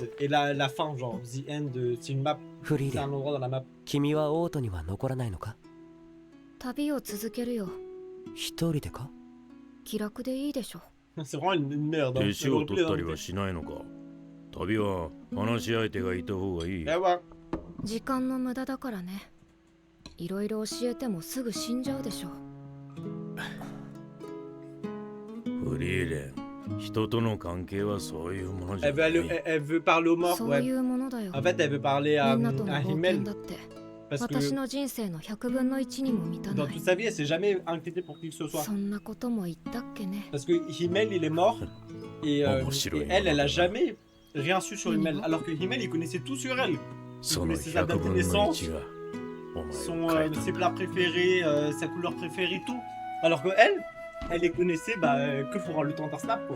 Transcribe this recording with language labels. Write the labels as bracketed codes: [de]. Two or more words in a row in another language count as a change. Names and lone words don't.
[fr] Et la fin, genre, The End, c'est une map. C'est un endroit dans la map. C'est vraiment une merde. Hein. C'est ouais. [ja] 時間の無駄だからね。いろいろ教えてもすぐ死んじゃうでしょ。フリーレン、人との関係はそういうものじゃない。 [fr] Elle veut parler aux morts, ouais. [ja] そういうものだよ。 [fr] En fait, elle veut parler à [ja] みんなとの冒 [fr] Himmel. [ja] 険だって。 [fr] Parce que [ja] 私の人生の100分の1にも満たな [fr] dans [ja] い。 [fr] toute sa vie, elle s'est jamais inquiétée pour qui que ce soit. [ja] そんなことも言ったっけね。 [fr] Parce que Himmel, il est mort. Et elle a jamais rien su sur Himmel. Alors que Himmel, il connaissait tout sur elle. Il connaissait sa date de naissance, ses plats préférés, sa couleur préférée, tout. Alors que elle les connaissait que pour le temps d'instab, quoi.